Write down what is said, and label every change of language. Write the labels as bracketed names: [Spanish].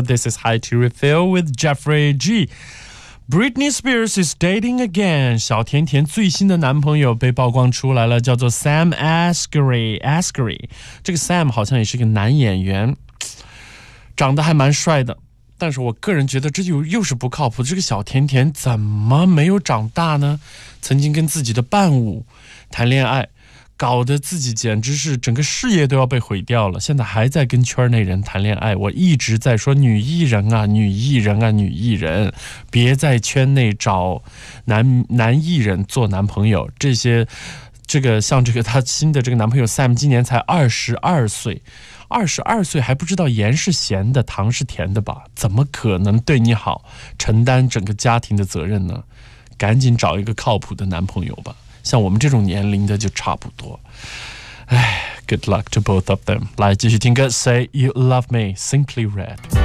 [English] This is High to Refill with Jeffrey G. Britney Spears is dating again. [Chinese] 小甜甜最新的男朋友被曝光出来了，叫做 Sam Asghari. 这个 Sam 好像也是个男演员，长得还蛮帅的。但是我个人觉得这又是不靠谱，这个小甜甜怎么没有长大呢？曾经跟自己的伴舞谈恋爱，搞得自己简直是整个事业都要被毁掉了，现在还在跟圈内人谈恋爱。我一直在说女艺人啊，女艺人啊，女艺人，别在圈内找男艺人做男朋友。这些，这个像这个他新的这个男朋友 Sam 今年才22岁，22岁还不知道盐是咸的，糖是甜的吧？怎么可能对你好，承担整个家庭的责任呢？赶紧找一个靠谱的男朋友吧。像我们这种年龄的就差不多。 [English] 哎 ,good luck to both of them. [Chinese] 来继续听歌 [English] ,Say You Love Me, Simply Red.